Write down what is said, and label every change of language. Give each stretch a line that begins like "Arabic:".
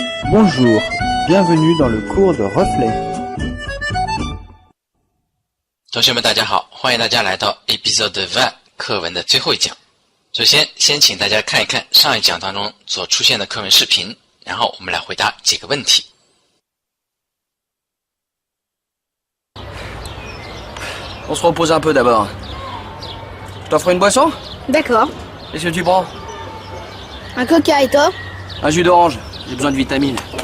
French: Bonjour, bienvenue dans le cours de reflet.
Chinese: 同学们大家好，欢迎大家来到 Episode 20课文的最后一讲。首先请大家看一看上一讲当中所出现的课文视频，然后我们来回答几个问题。
French: On se repose un peu d'abord. Je t'offre une boisson? D'accord. Qu'est-ce que tu prends? Un coca et toi? Un jus d'orange. J'ai besoin de vitamines.